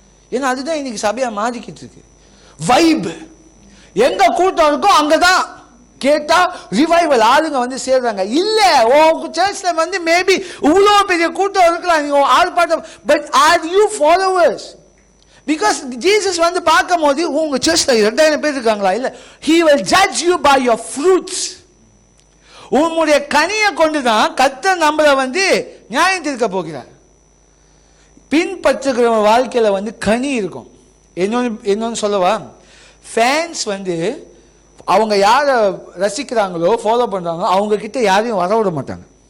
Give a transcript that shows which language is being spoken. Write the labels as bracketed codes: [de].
[ta] ஏன்னா அதுதான் இன்னைக்கு சபையா மாறிக்கிட்டு இருக்கு. வைப் எங்க கூட்டம் இருக்கோ அங்கதான் கேட்டா ரிவைவல் ஆளுங்க சேர்றாங்க. இல்ல உங்க சர்ச்ல மேபி இவ்வளோ பெரிய கூட்டம் இருக்கலாம், நீங்க ஆர்ப்பாட்டம், [en] But are you followers? [ta] Because Jesus பார்க்கும் போது உங்க சர்ச்ல 2000 பேர் இருக்காங்களா? இல்ல. [en] he will judge you by your fruits. [ta] உன்னுடைய கனியை கொண்டுதான் கர்த்தர் நம்மள நியாயம் தீர்க்க போகிறார். பின்பற்றுகிற வாழ்க்கையில கனி இருக்கும். என்னன்னு சொல்லவா, ஃபேன்ஸ் அவங்க யாரை ரசிக்கிறாங்களோ ஃபாலோ பண்றாங்களோ அவங்க கிட்ட யாரையும் வர விட மாட்டாங்க.